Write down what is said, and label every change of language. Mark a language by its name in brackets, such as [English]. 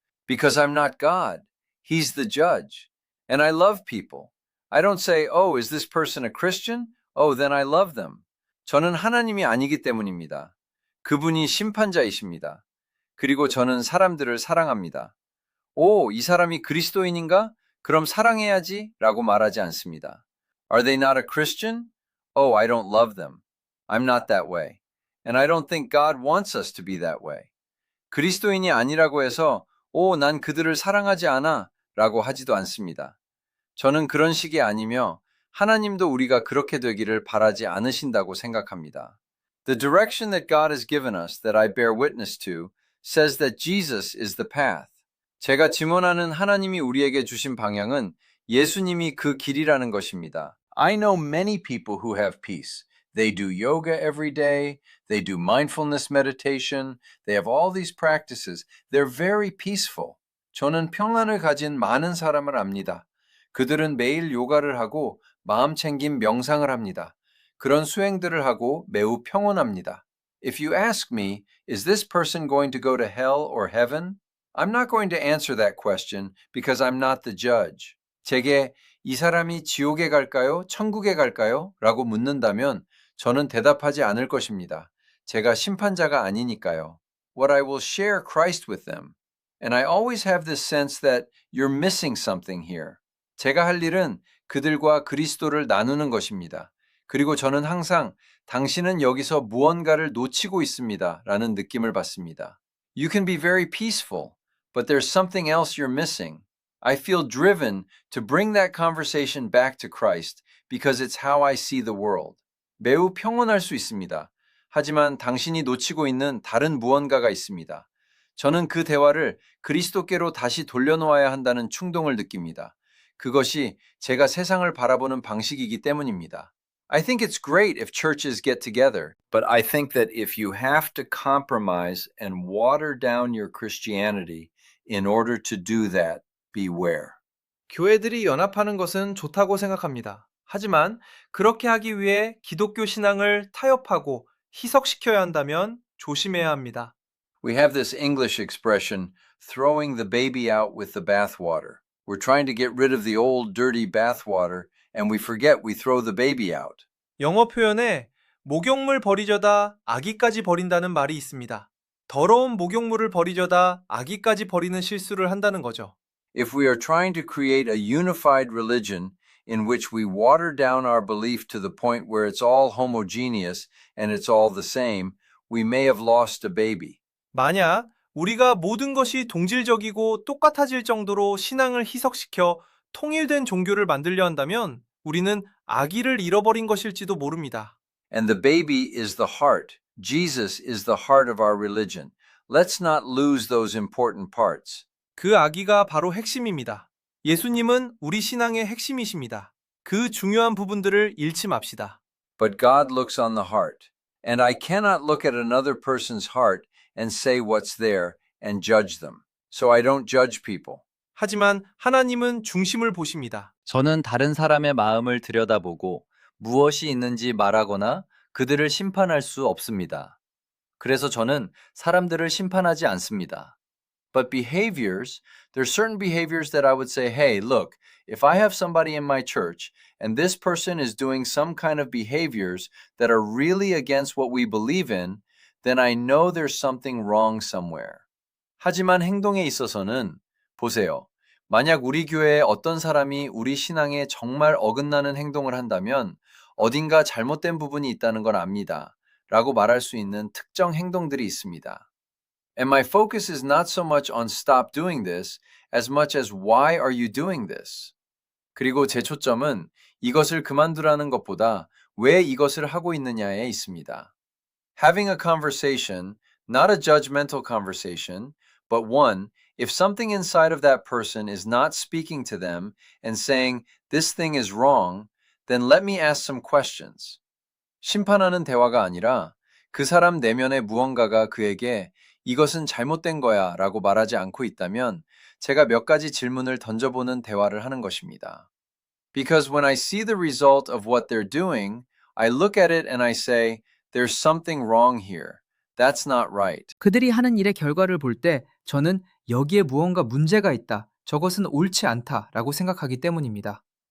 [English] Because I'm not God. He's the judge. And I love people. I don't say, oh, is this person a Christian? Oh, then I love them. [Korean] 저는 하나님이 아니기 때문입니다. 그분이 심판자이십니다. 그리고 저는 사람들을 사랑합니다. 오, 이 사람이 그리스도인인가? 그럼 사랑해야지 라고 말하지 않습니다. [English] Are they not a Christian? Oh, I don't love them. I'm not that way. And I don't think God wants us to be that way. [Korean] 그리스도인이 아니라고 해서 오, 난 그들을 사랑하지 않아 라고 하지도 않습니다. 저는 그런 식이 아니며 하나님도 우리가 그렇게 되기를 바라지 않으신다고 생각합니다. [English] The direction that God has given us that I bear witness to says that Jesus is the path. [Korean] 제가 증언하는 하나님이 우리에게 주신 방향은 예수님이 그 길이라는 것입니다. [English] I know many people who have peace. They do yoga every day. They do mindfulness meditation. They have all these practices. They're very peaceful. [Korean] 저는 평안을 가진 많은 사람을 압니다. 그들은 매일 요가를 하고 마음 챙김 명상을 합니다. 그런 수행들을 하고 매우 평온합니다. [English] If you ask me, is this person going to go to hell or heaven? I'm not going to answer that question because I'm not the judge. [Korean] 제게 이 사람이 지옥에 갈까요? 천국에 갈까요? 라고 묻는다면 저는 대답하지 않을 것입니다. 제가 심판자가 아니니까요. [English] What I will share Christ with them. And I always have this sense that you're missing something here. [Korean] 제가 할 일은 그들과 그리스도를 나누는 것입니다. 그리고 저는 항상 당신은 여기서 무언가를 놓치고 있습니다. 라는 느낌을 받습니다. [English] You can be very peaceful, but there's something else you're missing. I feel driven to bring that conversation back to Christ because it's how I see the world. [Korean] 매우 평온할 수 있습니다. 하지만 당신이 놓치고 있는 다른 무언가가 있습니다. 저는 그 대화를 그리스도께로 다시 돌려놓아야 한다는 충동을 느낍니다. 그것이 제가 세상을 바라보는 방식이기 때문입니다. [English] I think it's great if churches get together, but I think that if you have to compromise and water down your Christianity in order to do that, beware. [Korean] 교회들이 연합하는 것은 좋다고 생각합니다. 하지만 그렇게 하기 위해 기독교 신앙을 타협하고 희석시켜야 한다면 조심해야 합니다. [English] We have this English expression, throwing the baby out with the bathwater. We're trying to get rid of the old dirty bathwater, and we forget we throw the baby out. [Korean] 영어 표현에 목욕물 버리려다 아기까지 버린다는 말이 있습니다. 더러운 목욕물을 버리려다 아기까지 버리는 실수를 한다는 거죠. [English] If we are trying to create a unified religion in which we water down our belief to the point where it's all homogeneous and it's all the same, we may have lost a baby. [Korean] 만약 우리가 모든 것이 동질적이고 똑같아질 정도로 신앙을 희석시켜 통일된 종교를 만들려 한다면 우리는 아기를 잃어버린 것일지도 모릅니다. [English] And the baby is the heart. Jesus is the heart of our religion. Let's not lose those important parts. [Korean] 그 아기가 바로 핵심입니다. 예수님은 우리 신앙의 핵심이십니다. 그 중요한 부분들을 잃지 맙시다. [English] But God looks on the heart. And I cannot look at another person's heart and say what's there and judge them. So I don't judge people. [Korean] 하지만 하나님은 중심을 보십니다. 저는 다른 사람의 마음을 들여다보고 무엇이 있는지 말하거나 그들을 심판할 수 없습니다. 그래서 저는 사람들을 심판하지 않습니다. [English] But behaviors, there's certain behaviors that I would say, hey, look, if I have somebody in my church and this person is doing some kind of behaviors that are really against what we believe in, then I know there's something wrong somewhere. [Korean] 하지만 행동에 있어서는 보세요. 만약 우리 교회에 어떤 사람이 우리 신앙에 정말 어긋나는 행동을 한다면 어딘가 잘못된 부분이 있다는 걸 압니다. 라고 말할 수 있는 특정 행동들이 있습니다. [English] And my focus is not so much on stop doing this as much as why are you doing this? [Korean] 그리고 제 초점은 이것을 그만두라는 것보다 왜 이것을 하고 있느냐에 있습니다. [English] Having a conversation, not a judgmental conversation, but one, if something inside of that person is not speaking to them and saying, this thing is wrong, then let me ask some questions. [Korean] 심판하는 대화가 아니라 그 사람 내면의 무언가가 그에게 이것은 잘못된 거야 라고 말하지 않고 있다면 제가 몇 가지 질문을 던져보는 대화를 하는 것입니다. [English] Because when I see the result of what they're doing, I look at it and I say, there's something wrong here. That's not right. [Korean] 그들이 하는 일의 결과를 볼 때 저는 여기에 무언가 문제가 있다. 저것은 옳지 않다. 라고 생각하기 때문입니다.